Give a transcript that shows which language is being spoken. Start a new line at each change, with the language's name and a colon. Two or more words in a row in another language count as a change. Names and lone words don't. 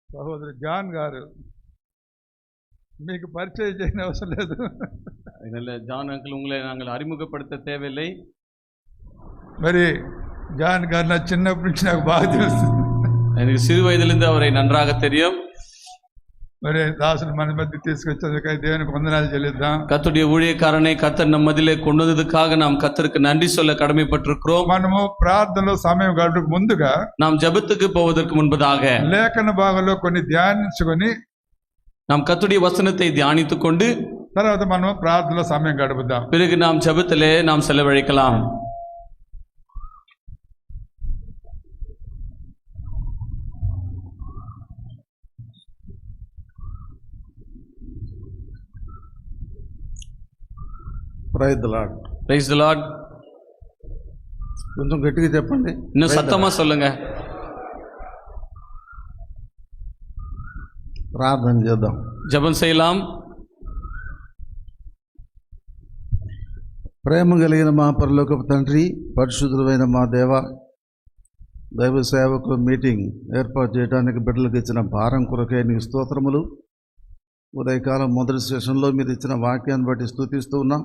Telugu: సహోదరు జాన్ గారు మీకు పరిచయం చేయని అవసరం లేదు.
Tamil: ஜான் அங்கிள் உங்களை நாங்கள் அறிமுகப்படுத்த தேவையில்லை.
Telugu: మరి జాన్ గారు నా చిన్నప్పటి నుంచి నాకు బాగా తెలుసు.
Tamil: எனக்கு சிறு வயதிலிருந்து அவரை நன்றாக தெரியும்.
Telugu: మరి దాసులు మన మధ్య తీసుకొచ్చేందుకై దేవునికి వందనాలు చెల్లిద్దాం.
Tamil: கர்த்தருடைய ஊழியக்காரனை கர்த்தர் நம் மத்தியிலே கொண்டு வந்ததுக்காக நாம் கர்த்தருக்கு நன்றி சொல்ல கடமைப்பட்டிருக்கிறோம்.
Telugu: మనము ప్రార్థనలో సమయం గడుపుకు ముందుగా
Tamil: நாம் ஜெபத்துக்கு போவதற்கு முன்பதாக
Telugu: లేఖన భాగంలో కొన్ని ధ్యానించుకొని
Tamil: நாம் கர்த்தருடைய வசனத்தை தியானித்துக் கொண்டு
Telugu: తర్వాత మనము ప్రార్థనలో సమయం గడుపుదాం.
Tamil: பிறகு நாம் ஜெபத்திலே நாம் செலவழிக்கலாம்.
English: Praise the Lord.
Telugu: కొంచెం గట్టిగా చెప్పండి,
Tamil: இன்னும் சத்தமா சொல்லுங்க.
Telugu: ప్రార్థన చేద్దాం,
Tamil: ஜெபம் செய்யலாம்.
Telugu: ప్రేమ కలిగిన మా పరలోకపు తండ్రి, పరిశుద్ధులైన మా దేవ, దైవ సేవకులు మీటింగ్ ఏర్పాటు చేయడానికి బిడ్డలకు ఇచ్చిన భారం కొరకే నీకు స్తోత్రములు. ఉదయకాలం మొదటి సెషన్లో మీరు ఇచ్చిన వాక్యాన్ని బట్టి స్తుతిస్తూ ఉన్నాం.